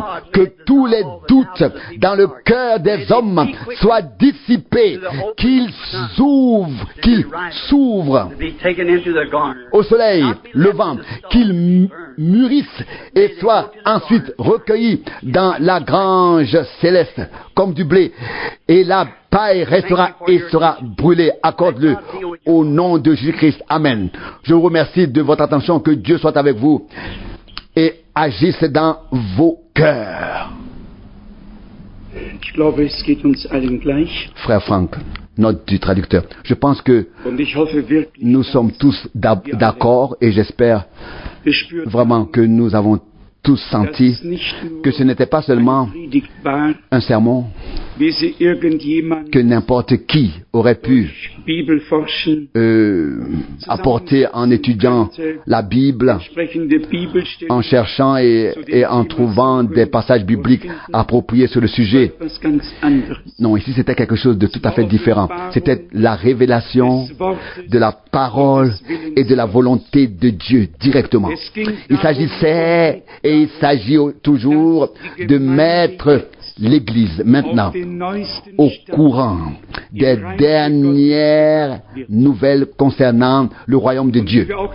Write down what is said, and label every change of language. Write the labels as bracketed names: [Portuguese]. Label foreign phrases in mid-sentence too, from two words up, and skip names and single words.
[French] Que tous les doutes dans le cœur des hommes soient dissipés, qu'ils s'ouvrent au soleil levant, qu'ils mûrissent et soient ensuite recueillis dans la grange céleste comme du blé. Et la paille restera et sera brûlée. Accorde-le au nom de Jésus-Christ. Amen. Je vous remercie de votre attention. Que Dieu soit avec vous et agisse dans vos cœurs. [German] Ich glaube, es geht uns allen gleich. [French] Frère Franck, note du traducteur. Je pense que [German] Und ich hoffe wirklich, [French] nous sommes tous d'accord et j'espère [German] gespürt, [French] vraiment que nous avons tous [German] dass [French] senti [German] es nicht nur [French] que ce n'était pas seulement [German] eine Predigt war, [French] un sermon [German] wie sie irgendjemand [French] que n'importe qui aurait pu [German] durch Bibelforschen, [French] apporter en étudiant la Bible, [German] entsprechende Bibelstellen, [French] en cherchant et en trouvant des passages bibliques appropriés sur le sujet. [German] etwas ganz anderes. [French] Non, ici c'était quelque chose de tout à fait différent. C'était la révélation de la parole et de la volonté de Dieu directement. Il s'agissait et il s'agit toujours de mettre l'Église maintenant au courant des dernières nouvelles concernant le royaume de Dieu.